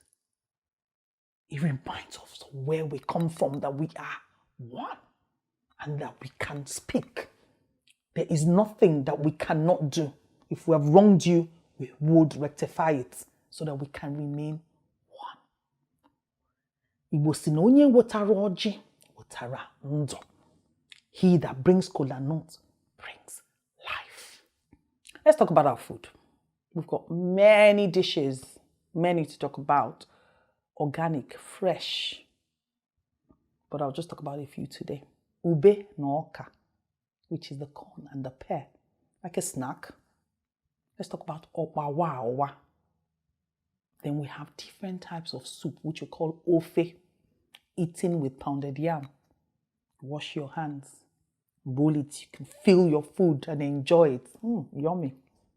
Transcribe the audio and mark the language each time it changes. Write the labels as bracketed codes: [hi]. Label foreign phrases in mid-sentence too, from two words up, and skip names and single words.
[en] It reminds us of where we come from, that we are one and that we can speak. There is nothing that we cannot do. If we have wronged you, we would rectify it so that we can remain one. [ig] Igbo si na onye wotara orji, wotara ndu. [en] He that brings kola nut brings life. Let's talk about our food. We've got many dishes, many to talk about. Organic, fresh. But I'll just talk about a few today. [ig] Ube na oka, [en] which is the corn and the pear, like a snack. Let's talk about owa. Then we have different types of soup, which we call ofe, eaten with pounded yam. Wash your hands. Bowl it, you can fill your food and enjoy it.